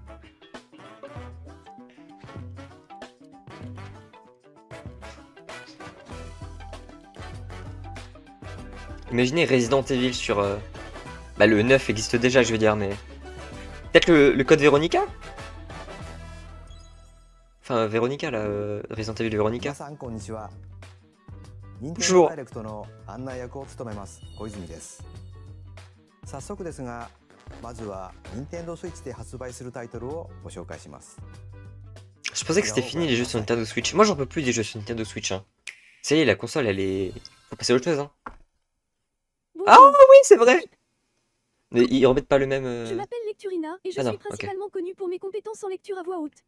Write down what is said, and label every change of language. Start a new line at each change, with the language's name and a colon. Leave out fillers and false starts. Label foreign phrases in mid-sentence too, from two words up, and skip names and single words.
French: Imaginez Resident Evil sur... Bah le 9 existe déjà, je veux dire, mais... Peut-être le code Veronica? enfin Véronica là, Resident Evil
Japanese: 皆
French: Véronica.
Japanese: さんこんにちは。任天
French: Bonjour
Japanese: 堂ダイレクトの案内役を務めます小泉です。早速ですが、まずは任天堂スイッチで発売するタイトルをご紹介します。
French: Je pensais que c'était fini les jeux sur Nintendo Switch. Moi j'en peux plus des jeux sur Nintendo Switch. Hein. Ça y est, la console elle est. Faut passer à autre chose. Hein. Ah oui, c'est vrai. Mais ils remettent pas le même. Je m'appelle Lecturina et je Ah non, suis principalement connue pour mes compétences en lecture à voix haute.